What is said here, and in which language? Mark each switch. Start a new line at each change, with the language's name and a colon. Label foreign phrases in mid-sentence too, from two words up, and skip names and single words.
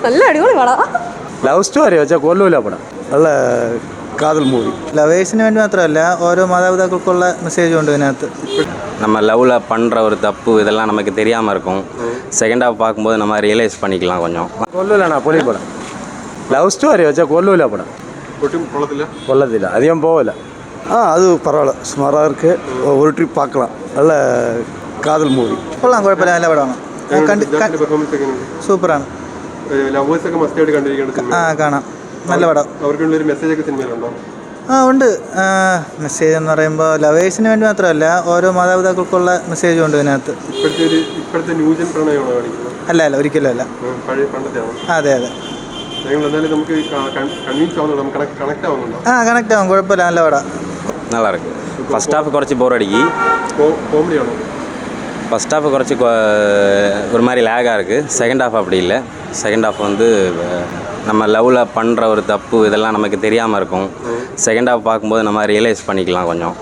Malayalam: നല്ല അടിപൊളി പടം.
English: love story
Malayalam: വെച്ചാൽ കൊല്ലൂല പടം. നല്ല കാതൽ മൂവി. ലവേഴ്സിന് വേണ്ടി മാത്രമല്ല, ഓരോ മാതാപിതാക്കൾക്കുള്ള മെസ്സേജ് ഉണ്ട് ഇതിനകത്ത്.
Tamil: நம்ம லவ்வில் பண்ணுற ஒரு தப்பு இதெல்லாம் நமக்கு தெரியாமல் இருக்கும்.
English: second half
Tamil: பார்க்கும்போது நம்ம ரியலைஸ் பண்ணிக்கலாம் கொஞ்சம்.
Malayalam: കൊല്ലൂലാണോ പൊളി പടം.
English: love story
Malayalam: വെച്ചാൽ കൊല്ലൂല പടം. കൊള്ളത്തില്ല, അധികം പോവില്ല.
Tamil: அது பரவாயில்ல, சுமாராக இருக்கு. ஒரு ட்ரிப் பார்க்கலாம். நல்ல காதல் மூவி.
Malayalam: കൊള്ളാം, കുഴപ്പമില്ല, നല്ല പടമാണ്. സൂപ്പറാണ്. കാണാം, നല്ല പടം. ഉണ്ട്. മെസ്സേജ് എന്ന് പറയുമ്പോൾ ലവേഴ്സിന് വേണ്ടി മാത്രമല്ല, ഓരോ മാതാപിതാക്കൾക്കുള്ള മെസ്സേജും ഉണ്ട് ഇതിനകത്ത്. അല്ല അല്ല, ഒരിക്കലും അല്ല. അതെ അതെ. കണക്ട് ആവും, കുഴപ്പമില്ല, നല്ല പടം.
Tamil: நல்லா இருக்கு.
English: first half
Tamil: குறைச்சி போர் அடிக்கி.
English: first half
Tamil: குறைச்சி ஒரு மாதிரி லேகாக இருக்குது.
English: second half
Tamil: அப்படி இல்லை.
English: second half
Tamil: வந்து நம்ம லவ்வில் பண்ணுற ஒரு தப்பு இதெல்லாம் நமக்கு தெரியாமல் இருக்கும்.
English: second half
Tamil: பார்க்கும்போது நம்ம ரியலைஸ் பண்ணிக்கலாம் கொஞ்சம்.